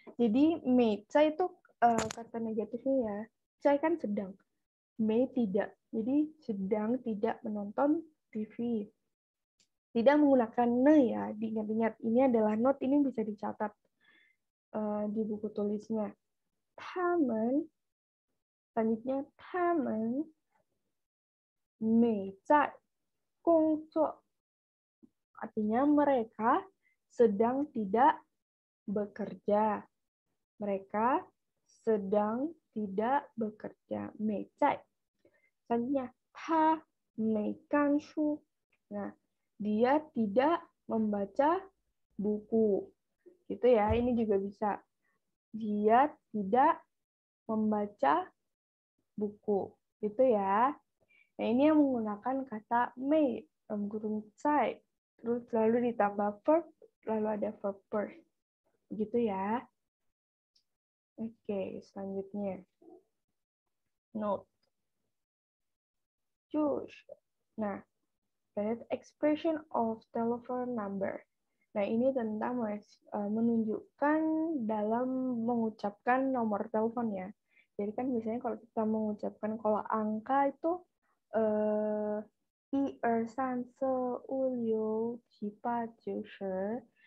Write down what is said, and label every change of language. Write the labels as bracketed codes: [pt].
[id] Jadi, [zh] 没在 [id] itu kata negatifnya ya. Saya kan sedang. 没 tidak. Jadi, sedang tidak menonton TV. Tidak menggunakan ne ya. Diingat-ingat, ini adalah note, ini bisa dicatat di buku tulisnya. [zh] 他们 [id] selanjutnya [zh] 他们没在工作. [id] Artinya mereka sedang tidak bekerja. Mereka sedang tidak bekerja. [zh] 没在. [id] Selanjutnya [zh] 他没看书. [id] Nah, dia tidak membaca buku. Gitu ya, ini juga bisa. Dia tidak membaca buku. Gitu ya. Nah, ini yang menggunakan kata mei, kurung zai. Terus lalu ditambah verb, lalu ada verb first. Gitu ya. Oke, selanjutnya. Note. [en] Choose. Nah, that expression of telephone number. [id] Nah, ini tentang menunjukkan dalam mengucapkan nomor telepon ya. Jadi kan biasanya kalau kita mengucapkan kalau angka itu 1 2 3 4 5 6 7 8 9 10.